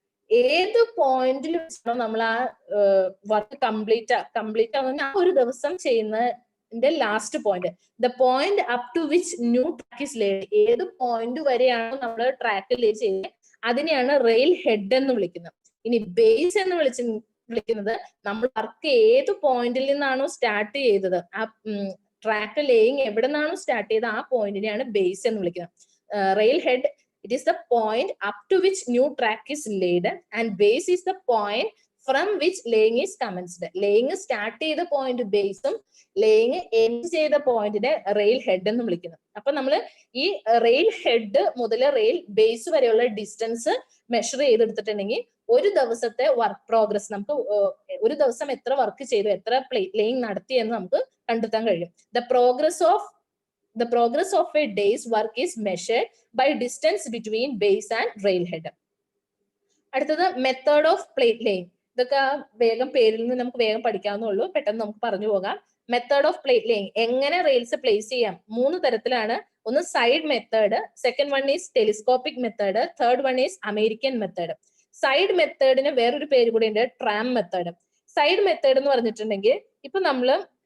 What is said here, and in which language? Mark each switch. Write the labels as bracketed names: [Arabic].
[Malayalam] ഏത് പോയിന്റിൽ വെച്ചാണോ നമ്മൾ ആ വർക്ക് കംപ്ലീറ്റ് ആവുന്ന ആ ഒരു ദിവസം ചെയ്യുന്നതിന്റെ last point, [English] the point up to which new track is laid, [Malayalam] ഏത് പോയിന്റ് വരെയാണോ നമ്മൾ ട്രാക്ക് ലേ ചെയ്യുന്നത് അതിനെയാണ് റെയിൽ ഹെഡ് എന്ന് വിളിക്കുന്നത്. ഇനി ബേസ് എന്ന് വിളിക്കുന്നത് നമ്മൾ വർക്ക് ഏത് പോയിന്റിൽ നിന്നാണോ സ്റ്റാർട്ട് ചെയ്തത്, ആ ട്രാക്ക് ലേയിങ് എവിടെ നിന്നാണോ സ്റ്റാർട്ട് ചെയ്തത് ആ പോയിന്റിനെയാണ് ബേസ് എന്ന് വിളിക്കുന്നത്. [English] Rail head, it is the point up to which new track is laid and base is the point from which laying is commenced. [Malayalam] laying start ചെയ്ത പോയിന്റ് ബേസും laying എൻഡ് ചെയ്ത പോയിന്റിനെ rail head എന്ന് വിളിക്കുന്നു. അപ്പൊ നമ്മൾ ഈ റെയിൽ ഹെഡ് മുതൽ rail base വരെയുള്ള ഡിസ്റ്റൻസ് മെഷർ ചെയ്തെടുത്തിട്ടുണ്ടെങ്കിൽ ഒരു ദിവസത്തെ വർക്ക് പ്രോഗ്രസ്, നമുക്ക് ഒരു ദിവസം എത്ര വർക്ക് ചെയ്തു, എത്ര ലേയിങ് നടത്തി എന്ന് നമുക്ക് കണ്ടെത്താൻ കഴിയും. [English] The progress of a day's work is measured by distance between base and railhead. [Malayalam] അടുത്തത് [English] Method of plate laying. [Malayalam] ഇതൊക്കെ വേഗം പേരിൽ നിന്ന് നമുക്ക് വേഗം പഠിക്കാവുന്നുള്ളൂ, പെട്ടെന്ന് നമുക്ക് പറഞ്ഞു പോകാം. മെത്തേഡ് ഓഫ് പ്ലേറ്റ് ലേയിങ്, എങ്ങനെ റെയിൽസ് പ്ലേസ് ചെയ്യാം, 3 തരത്തിലാണ്. ഒന്ന് [English] Side method, second one is telescopic method, third one is American method. [Malayalam] Side മെത്തേഡിന് വേറൊരു പേര് കൂടി ഉണ്ട്, ട്രാം മെത്തേഡ്. സൈഡ് മെത്തേഡ് എന്ന് പറഞ്ഞിട്ടുണ്ടെങ്കിൽ ഇപ്പൊ നമ്മള്